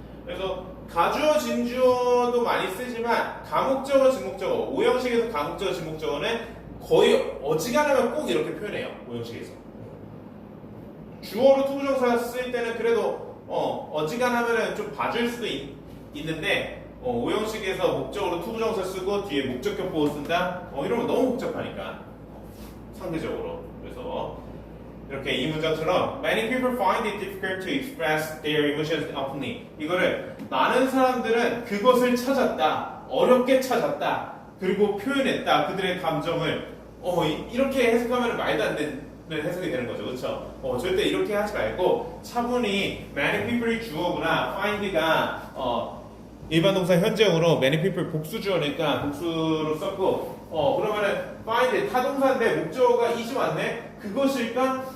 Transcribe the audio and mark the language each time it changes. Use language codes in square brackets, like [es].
[ko] 그래서 가주어, 진주어도 많이 쓰지만 가목적어, 진목적어, 오형식에서 가목적어, 진목적어는 거의 어지간하면 꼭 이렇게 표현해요. 오형식에서. 주어로 투부정사 쓸 때는 그래도 어지간하면 좀 봐줄 수도 있는데 오형식에서 목적으로 투부정사 쓰고 뒤에 목적격 보호 쓴다? 이러면 너무 복잡하니까 상대적으로. 그래서 이렇게 이 문장처럼 [en] Many people find it difficult to express their emotions openly. [ko] 이거를 많은 사람들은 그것을 찾았다, 어렵게 찾았다, 그리고 표현했다, 그들의 감정을 이렇게 해석하면 말도 안 되는 해석이 되는 거죠. 그렇죠? 절대 이렇게 하지 말고 차분히 many people이 주어구나, find가 일반 동사 현재형으로 many people 복수 주어니까 복수로 썼고 그러면은 find 타동사인데 목적어가 이시 왔네? 그것일까?